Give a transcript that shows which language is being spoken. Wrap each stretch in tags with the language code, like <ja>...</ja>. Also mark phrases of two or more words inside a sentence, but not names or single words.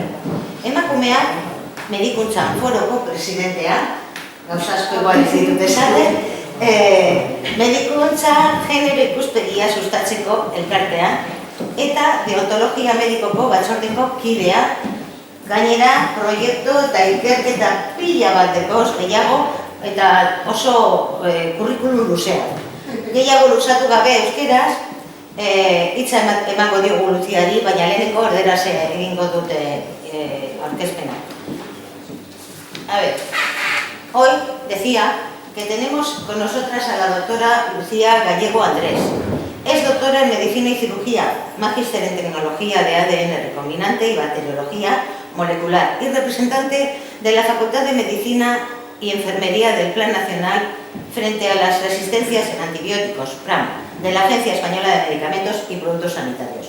<eu>Emakumeak medikuntzan foroko presidentea, gauza asko igual ez ditut esaten, medikuntza genero ikuspegia sustatzeko elkartea eta deontologia medikoko batzordeko kidea, gainera proiektu eta ikerketa pila bat dekoz gehiago eta oso kurrikulum luzea. Gehiago luzatu gabe euskeraz, hitza emango diogu Luziari, baina leheneko erderaz egingo dute aurkezpena.</eu> <es>A ver, hoy decía que tenemos con nosotras a la doctora Lucía Gallego Andrés. Es doctora en Medicina y Cirugía, magíster en Tecnología de ADN recombinante y Bacteriología molecular y representante de la Facultad de Medicina y Enfermería del Plan Nacional frente a las resistencias en antibióticos, PRAM, de la Agencia Española de Medicamentos y Productos Sanitarios.</es>